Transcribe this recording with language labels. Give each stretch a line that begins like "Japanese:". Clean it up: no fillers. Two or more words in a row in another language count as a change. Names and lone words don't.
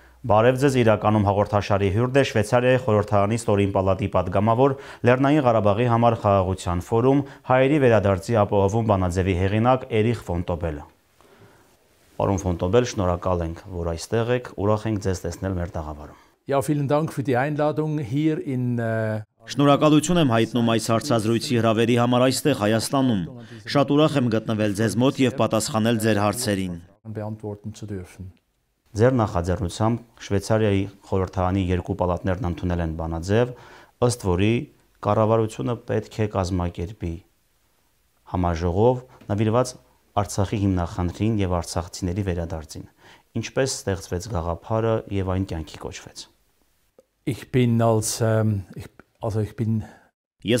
Armenian: Բարև ձեզ, իրականում հաղորդաշարի հյուրդ է Շվեյցարիայի խորհրդարանի ստորին պալատի պատգամավոր, Լեռնային Ղարաբաղի համար խաղաղության ֆորում, հայերի վերադարձի ապահովում բանաձևի հեղինակ Էրիխ ֆոն Տոբելը։ Պարոն ֆոն Տոբել, շնորհակալ ենք, որ այստեղ եք, ուրախ ենք ձեզ տեսնել մեր տաղավարում։
German: Ja, vielen Dank für die Einladung hier in
Armenian: Շնորհակալություն եմ հայտնում այս հարցազրույցի հրավերի համար այստեղ Հայաստանում։ Շատ ուրախ եմ գտնվել ձեզ մոտ եւ պատասխանել ձեր հարցերին։
German: beantworten zu dürfen.
Armenian: Ձեր նախաձեռնությամբ Շվեյցարիայի խորհրդարանի երկու պալատներն ընդունել են բանաձև, ըստ որի կառավարությունը պետք է կազմակերպի համաժողով նվիրված Արցախի հիմնախնդրին եւ արցախցիների վերադարձին։ Ինչպես ստեղծվեց գաղափարը եւ այն կյանքի կոչվեց։ Ես